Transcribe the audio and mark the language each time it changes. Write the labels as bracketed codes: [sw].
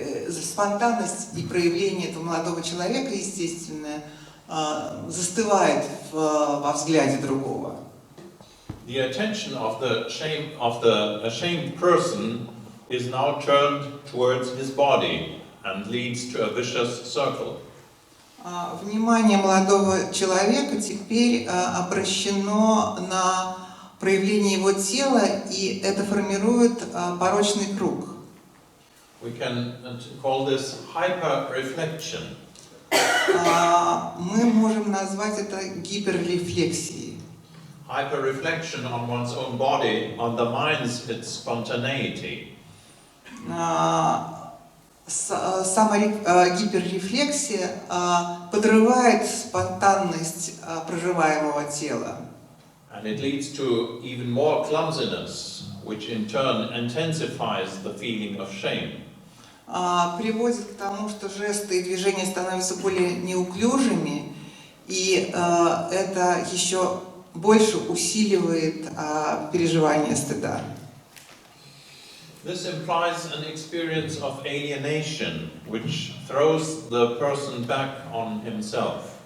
[ru] Спонтанность и проявление этого молодого человека, естественное, застывает во взгляде другого. [en] The attention of the ashamed person is now turned towards his body and leads to a vicious circle. [ru] Внимание молодого человека теперь обращено на проявление его тела, и это формирует порочный круг. [en] We can call this hyper-reflection. [ru] Мы можем назвать это гиперрефлексией. [en] Hyper-reflection on one's own body undermines its spontaneity. [ru] Сама гиперрефлексия подрывает спонтанность проживаемого тела. [en] And it leads to even more clumsiness, which in turn intensifies the feeling of shame. [ru] Приводит к тому, что жесты и движения становятся более неуклюжими, и это еще больше усиливает переживание стыда. [en] This implies an experience of alienation, which throws the person back on himself.